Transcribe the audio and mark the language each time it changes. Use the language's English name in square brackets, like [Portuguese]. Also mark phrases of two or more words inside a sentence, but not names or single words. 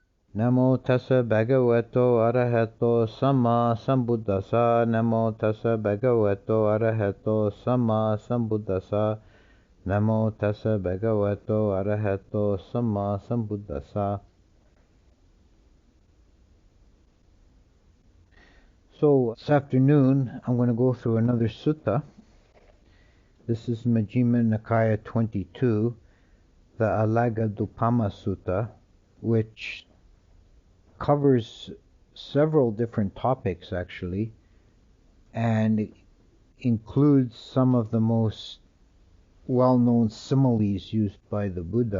[Pali] Namo tassa bhagavato arahato samma sambuddhassa. Namo tassa bhagavato arahato samma sambuddhassa. Namo tassa bhagavato arahato samma sambuddhassa. [English] So this afternoon I'm going to go through another sutta. This is Majjhima Nikaya 22, the Alagaddupama Sutta, which covers several different topics actually, and includes some of the most well-known similes used by the Buddha.